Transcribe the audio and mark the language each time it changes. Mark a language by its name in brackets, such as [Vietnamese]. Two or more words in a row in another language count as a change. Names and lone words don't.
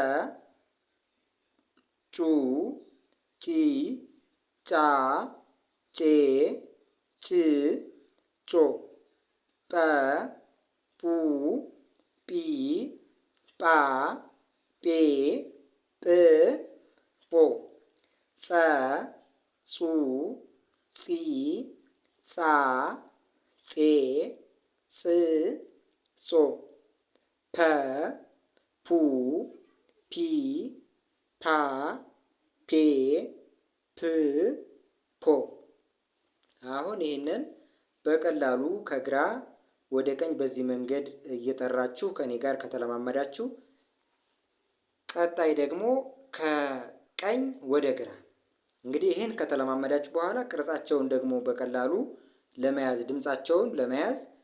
[Amharic] ጩ ጪ ጫ ጬ ጭ ጮ ጰ ጱ ጲ ጳ ጴ ጵ ጶ ጸ ጹ ጺ ጻ ጼ ጽ ጾ ፐ ፑ ፒ ፓ ፔ ፕ ፖ። አሁን ይህንን በቀላሉ ከግራ ወደ ቀኝ በዚህ መንገድ እየጠራችሁ ከኔ ጋር ከተለማመዳችሁ ቀጣይ ደግሞ ከቀኝ ወደ ግራ እንግዲህ ይህን ከተለማመዳችሁ በኋላ ቅርጻቸውን ደግሞ በቀላሉ ለመያዝ ድምጻቸውን ለመያዝ